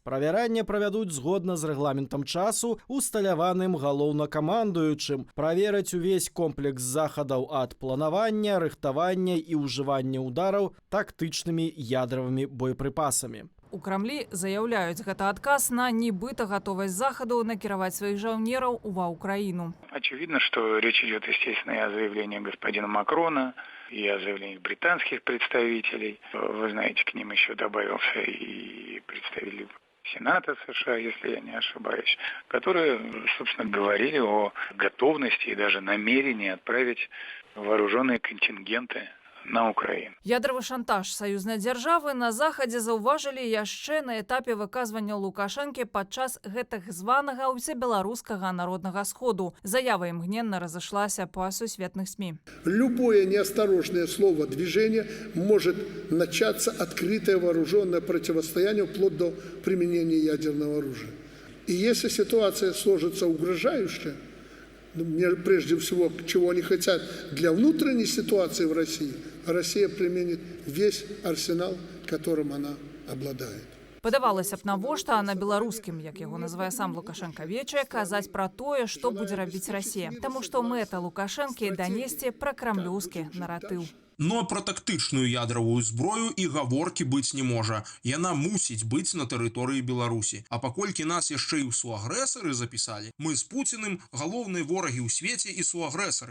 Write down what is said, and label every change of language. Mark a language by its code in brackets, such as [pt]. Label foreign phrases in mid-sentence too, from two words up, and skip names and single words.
[be] Правяранне правядуць згодна з рэгламентам часу, усталяваным галоўнакамандуючым. Правераць увесь комплекс захадаў ад планавання, рыхтавання і ўжывання ўдараў тактычнымі ядравымі боепрыпасамі. У Крамлі заяўляюць, гэта адказ на нібыта гатовасць захаду накіраваць сваіх жаўнераў ва Украіну. [ru] Очевидно, что речь идет, естественно, и о заявлении господина Макрона, и о заявлениях британских представителей. Вы знаете, к ним еще добавился и представитель Сената США, если я не ошибаюсь, которые, собственно, говорили о готовности и даже намерении отправить вооруженные контингенты на Украіну. [be] Ядравы шантаж саюзнай дзяржавы на захадзе заўважылі яшчэ на этапе выказвання Лукашэнкі падчас гэтых званага ўсебеларускага народнага сходу. Заява імгненна разышлася па сусветных СМИ. [ru] Любое неосторожное слово, движение может начаться открытое вооруженное противостояние вплоть до применения ядерного оружия. И если ситуация сложится угрожающая, прежде всего, чего они хотят для внутренней ситуации в России, Россия применит весь арсенал, которым она обладает. [be] Падавалася б навошта на беларускім, як яго называе сам Лукашенко, вечае казаць пра тое, што будзе рабіць Расія. Таму што мэта Лукашэнкі данесці пра крамлёўскі наратыў. Но про тактычную ядравую зброю і гаворкі быць не можа. Яна мусіць быць на тэрыторыі Беларусі. А паколькі нас яшчэ і ў суагрэсары запісалі, мы з Пуціным галоўныя ворагі ў свеце і суагрэсары.